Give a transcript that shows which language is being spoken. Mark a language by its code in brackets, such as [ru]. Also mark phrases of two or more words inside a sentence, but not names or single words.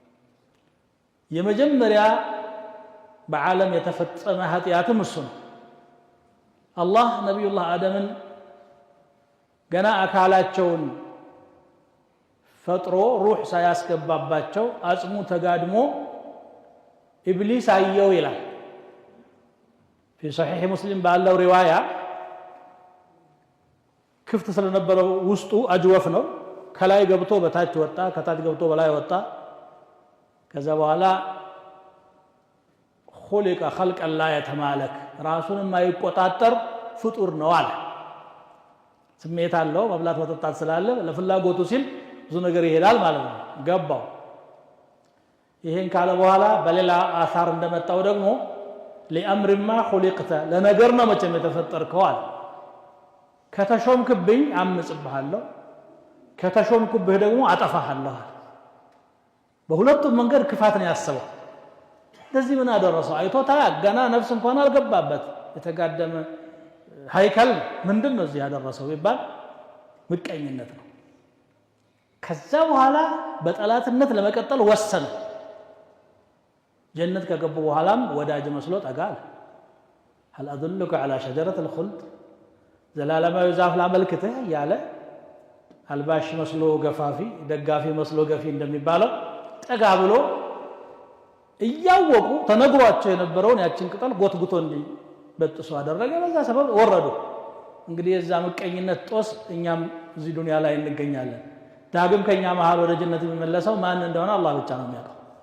[am] የመጀመሪያ በዓለም የተፈጸመ ኃጢአትም እሱ ነው አላህ ነብዩላህ አደምን ገና አካላቸውን ፈጥሮ ሩህ ሳያስገባባቸው አጽሙ ተጋድሞ ኢብሊስ አየው ይላል [ar] في صحيح مسلم [am] ባለው ሪዋያ ክፍት ስለነበረው ውስጡ አጅወፍ ነው ከላይ ገብቶ በታች ወጣ ከታች ገብቶ በላይ ወጣ ከዛ በኋላ [ar] خلق خلقا لا يتمالك [am] ራሱን የማይቆጣጠር ፍጡር ነው አለ ስሜት አለው መብላት መጠጣት ስላለ ለፍላጎቱ ሲል ብዙ ነገር ይሄዳል ማለት ነው ገባው ይሄን ካለ በኋላ በሌላ አሳር እንደመጣው ደግሞ [ar] لأمر ما خلقت [am] ለነገርና መቼም የተፈጠርከው አለ ከተሾምክብኝ አምጽብሃለሁ ከተሾምኩብህ ደግሞ አጠፋሃለሁ በሁለቱም መንገድ ክፋት ነው ያሰበው ለዚህ ምን አደረሰው አይቶታ ገና ነፍስ እንኳን አልገባበት የተጋደመ ሃይከል ምንድነው እዚህ ያደረሰው ይባል ምቀኝነት ነው ከዛ በኋላ በጠላትነት ለመቀጠል ወሰነ ጀነት ከገቡ በኋላም ወዳጅ መስሎ ጠጋል [ar] هل ادلك على شجره الخلد [am] ዘላለማዊ ዛፍ ላመልክተህ ያለ አልባሽ መስሎ ገፋፊ ደጋፊ መስሎ ገፊ እንደሚባለው ጠጋ ብሎ እያወቁ ተነግሯቸው የነበረውን ያችን ቅጠል ጎትጉቶ እንዲበጥሱ አደረገ በዛ ሰበብ ወረዱ እንግዲህ የዛ ምቀኝነት ጦስ እኛም እዚህ ዱንያ ላይ እንገኛለን ዳግም ከኛ መሃል ወደ ጀነት የሚመለሰው ማን እንደሆነ አላህ ብቻ ነው የሚያውቀው